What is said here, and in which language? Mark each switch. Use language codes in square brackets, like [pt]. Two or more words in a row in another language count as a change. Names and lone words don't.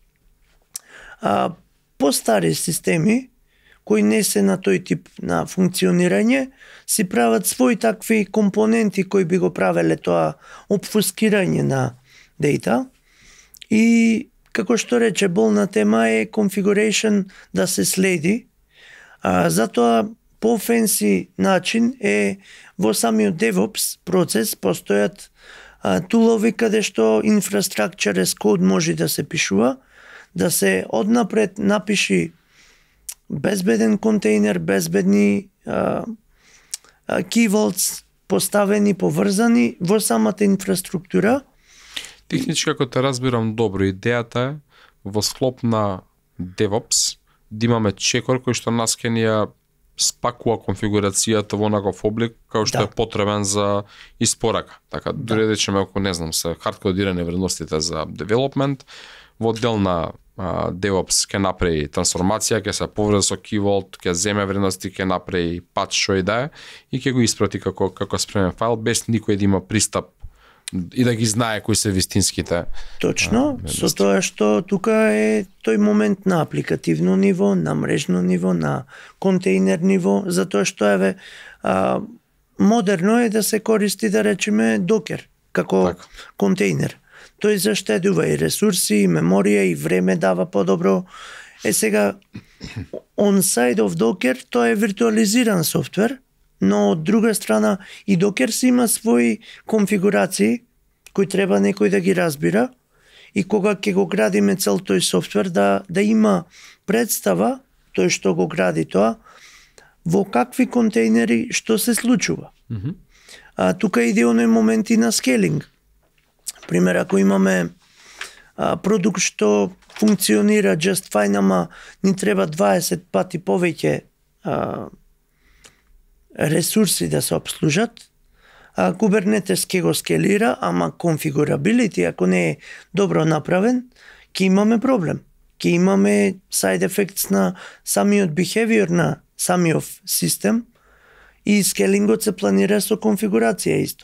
[mk] По-стари системи, кои не се на тој тип на функционирање, си прават своји такви компоненти кои би го правеле тоа обфускирање на data. И како што рече, болна тема е configuration да се следи. Затоа по-фенси начин е во самиот DevOps процес постојат тулови каде што [en] infrastructure as code [mk] може да се пишува, да се однапред напиши безбеден контейнер, безбедни [en] key vaults [mk] поставени, поврзани во самата инфраструктура. Технички, ако те разбирам добро, идејата е во склоп на DevOps да имаме чекор кој што нас ќе ни ја спакува конфигурацијата во онаков облик како што е потребен за испорака. Така, дури да речеме, ако не знам, се хардкодирани вредностите за development, во дел на DevOps ќе направи трансформација, ќе се поврзе со [en] key vault, [mk] ќе земе вредности, ќе направи патч што и да е и ќе го испрати како спремен файл без никој да има пристап и да ги знае кои се вистинските. Точно, со тоа што тука е тој момент на апликативно ниво, на мрежно ниво, на контейнер ниво, затоа што модерно е да се користи, да речеме, Docker како контейнер. Тој заштедува и ресурси, и меморија, и време дава подобро. Сега, [en] on-side of Docker, [mk] тоа е виртуализиран софтвер, но од друга страна и Docker си има своји конфигурации кои треба некој да ги разбира и кога ќе го градиме цел тој софтвер да има представа, тој што го гради тоа, во какви контейнери што се случува. Тука иде оној момент и на скелинг. Пример, ако имаме продукт што функционира [en] just fine, [mk] ама ни треба 20 пати повеќе ресурси да се обслужат, Kubernetes ќе го скелира, ама configurability, ако не е добро направен, ќе имаме проблем. Ќе имаме [en] side effects [mk] на самиот behavior на самиот систем и скелингот се планира со конфигурација исто.